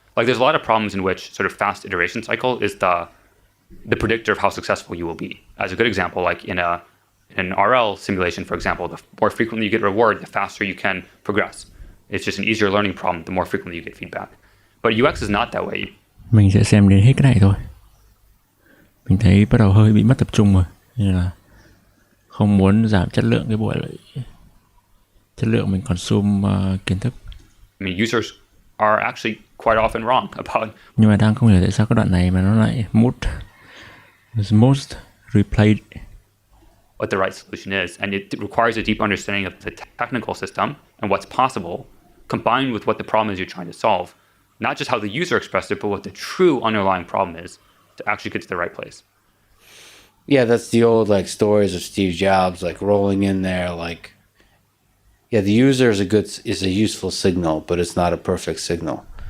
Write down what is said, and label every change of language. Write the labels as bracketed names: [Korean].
[English] Like there's a lot of problems in which sort of fast iteration cycle is the predictor of how successful you will be. As a good example, like in an RL simulation, for example, the more frequently you get reward, the faster you can progress. It's just an easier learning problem the more frequently you get feedback. But UX is not that way. [Vietnamese] Mình sẽ xem đến hết cái này thôi. Mình thấy bắt đầu hơi bị mất tập trung rồi, nên là không muốn giảm chất lượng cái buổi lại chất lượng mình consume kiến thức. [English] I mean, users are actually quite often wrong about. [Vietnamese] Nhưng mà đang không hiểu tại sao cái đoạn này mà nó lại [English] most replayed. What the right solution is, and it requires a deep understanding of the technical system and what's possible, combined with what the problem is you're trying to solve. Not just how the user expressed it, but what the true underlying problem is to actually get to the right place. Yeah, that's the old like stories of Steve Jobs, like rolling in there, like, yeah, the user is a useful signal, but it's not a perfect signal.